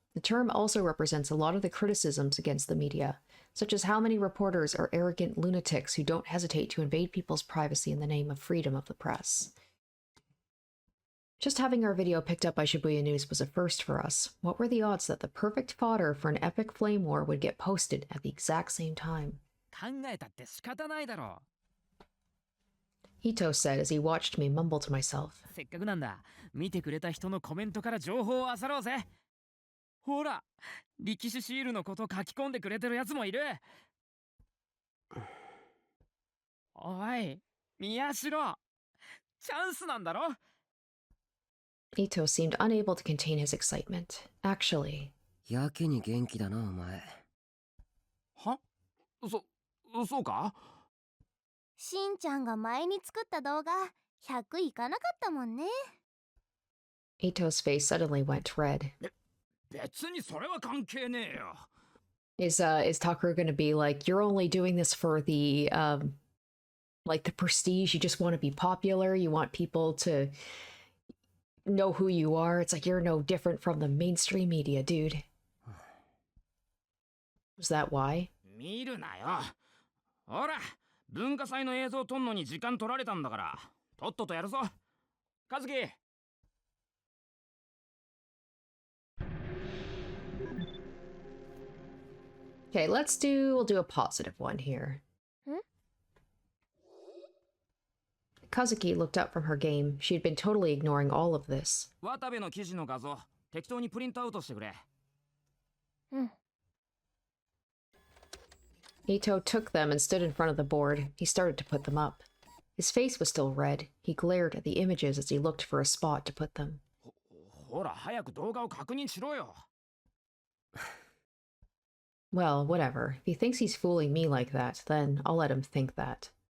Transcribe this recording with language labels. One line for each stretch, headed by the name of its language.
English: The term also represents a lot of the criticisms against the media, such as how many reporters are arrogant lunatics who don't hesitate to invade people's privacy in the name of freedom of the press. Just having our video picked up by Shibuya News was a first for us. What were the odds that the perfect fodder for an epic flame war would get posted at the exact same time?
Japanese: 考えたって仕方ないだろ。
English: Ito said as he watched me mumble to myself.
Japanese: せっかくなんだ。見てくれた人のコメントから情報を漁ろうぜ。ほら、力士シールのこと書き込んでくれてるやつもいる。おい、宮代、チャンスなんだろ。
English: Ito seemed unable to contain his excitement. Actually,
Japanese: やけに元気だなお前。は？そうか？しんちゃんが前に作った動画100いかなかったもんね。
English: Ito's face suddenly went red.
Japanese: 別にそれは関係ねえよ。
English: Is Takuru gonna be like, you're only doing this for the like the prestige, you just want to be popular, you want people to know who you are? It's like you're no different from the mainstream media, dude. Was that why?
Japanese: 見るなよ。ほら、文化祭の映像撮んのに時間取られたんだから、とっととやるぞ。和樹。
English: Okay, we'll do a positive one here. Kazuki looked up from her game. She had been totally ignoring all of this.
Japanese: 渡部の記事の画像、適当にプリントアウトしてくれ。
English: Ito took them and stood in front of the board. He started to put them up. His face was still red. He glared at the images as he looked for a spot to put them.
Japanese: ほら、早く動画を確認しろよ。
English: Well, whatever. If he thinks he's fooling me like that, then I'll let him think that.